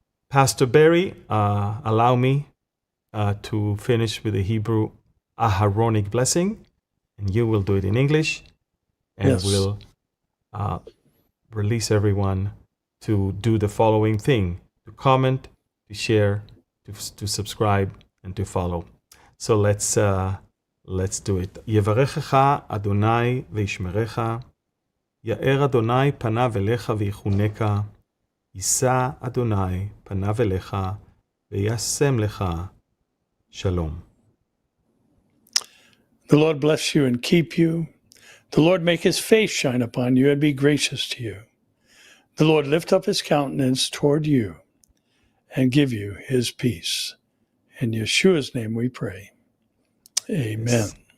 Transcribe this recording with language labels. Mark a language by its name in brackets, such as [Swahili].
[English] Pastor Barry, allow me to finish with a Hebrew Aharonic blessing. and you will do it in English, and Yes. we'll release everyone to do the following thing: to comment, to share, to subscribe, and to follow. So let's do it. [Hebrew] יברכך אדוני וישמרך, יאר אדוני פניו אליך ויחונך, יישא אדוני פניו אליך וישם לך שלום. [English] The Lord bless you and keep you. The Lord make his face shine upon you and be gracious to you. The Lord lift up his countenance toward you and give you his peace. In Yeshua's name we pray. Amen.